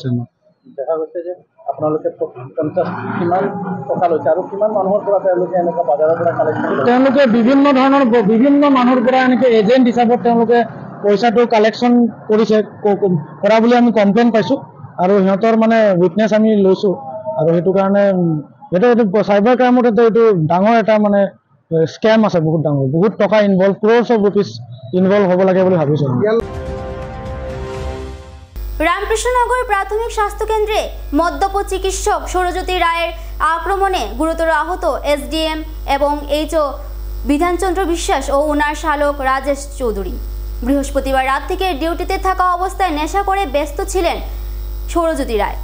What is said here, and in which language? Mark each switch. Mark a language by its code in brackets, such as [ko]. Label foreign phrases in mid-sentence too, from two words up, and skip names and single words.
[as] দেখা গৈছে যে আপোনালোকে কিমান টকা লৈছে আৰু কিমান মানুহৰ পৰা তেওঁলোকে এনেকুৱা বজাৰৰ পৰা কালেকশ্যন তেওঁলোকে বিভিন্ন মানুহৰ পৰা এনেকৈ এজেণ্ট হিচাপত তেওঁলোকে পইচাটো কালেকশ্যন কৰা বুলি আমি কমপ্লেইন পাইছোঁ আৰু সিহঁতৰ মানে উইটনেছ আমি লৈছোঁ। আৰু সেইটো কাৰণে এইটো [en] cyber crime [as] এইটো ডাঙৰ এটা মানে স্কেম আছে, বহুত ডাঙৰ, বহুত টকা ইনভলভ, [en] crores of rupees involve [as] হ'ব লাগে বুলি ভাবিছোঁ। [bn] রামকৃষ্ণনগর প্রাথমিক স্বাস্থ্যকেন্দ্রে মদ্যপ চিকিৎসক সৌরজ্যোতি রায়ের আক্রমণে গুরুতর আহত এসডিএম এবং এইচও বিধানচন্দ্র বিশ্বাস ও ওনার শালক রাজেশ চৌধুরী। বৃহস্পতিবার রাত থেকে ডিউটিতে থাকা অবস্থায় নেশা করে ব্যস্ত ছিলেন সৌরজ্যোতি রায়।